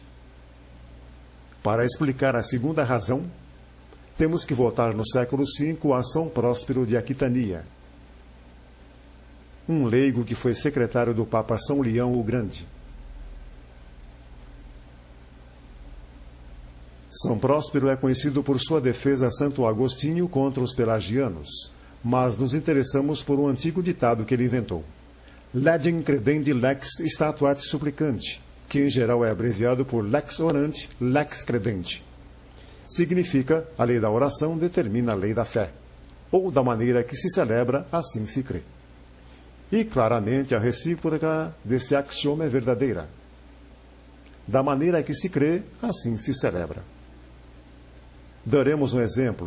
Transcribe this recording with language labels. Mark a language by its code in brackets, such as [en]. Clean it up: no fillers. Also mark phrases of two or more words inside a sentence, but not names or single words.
[pt] Para explicar a segunda razão, temos que voltar no século V a São Próspero de Aquitania, um leigo que foi secretário do Papa São Leão o Grande. São Próspero é conhecido por sua defesa a Santo Agostinho contra os pelagianos, mas nos interessamos por um antigo ditado que ele inventou. [la] Legem credendi lex statuat supplicandi, [pt] que em geral é abreviado por [la] lex orante, lex credendi. [pt] Significa, a lei da oração determina a lei da fé, ou da maneira que se celebra, assim se crê. E claramente a recíproca desse axioma é verdadeira. Da maneira que se crê, assim se celebra. Daremos um exemplo.